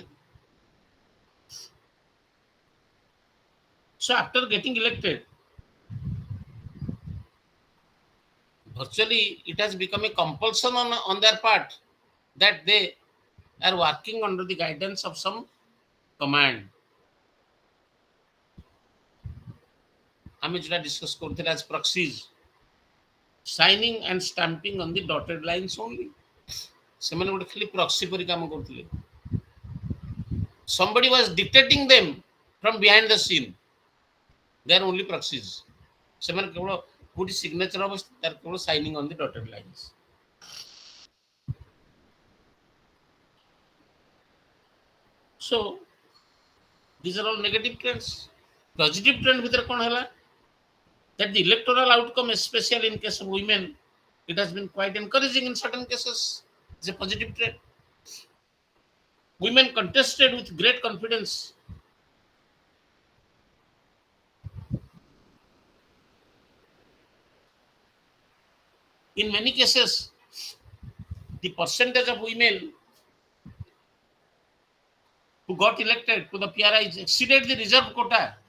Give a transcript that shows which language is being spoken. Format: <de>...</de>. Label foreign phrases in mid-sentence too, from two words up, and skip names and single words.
<en>So after getting elected, virtually it has become a compulsion on their part that they are working under the guidance of some command. ଆମେ</en> <bn>যেটা ডিসকস করতে</bn> <en>as proxies, signing and stamping on the dotted lines only.</en> <or>ସେମାନେ ଗୋଟେ ଖାଲି proxy ପରି କାମ କରୁଥିଲେ.</or> <en>Somebody was dictating them from behind the scene. They are only proxies.</en> <or>ସେମାନେ କେବଳ କୋଉଠି signature ହବ ତାର କେବଳ</or> <en>signing on the dotted lines. So these are all negative trends. Positive trend</en> <or>ଭିତରେ କ'ଣ ହେଲା?</or> <en>That the electoral outcome, especially in case of women, it has been quite encouraging in certain cases. It's a positive trend. Women contested with great confidence. In many cases, the percentage of women who got elected to the PRIs exceeded the reserve quota.</en>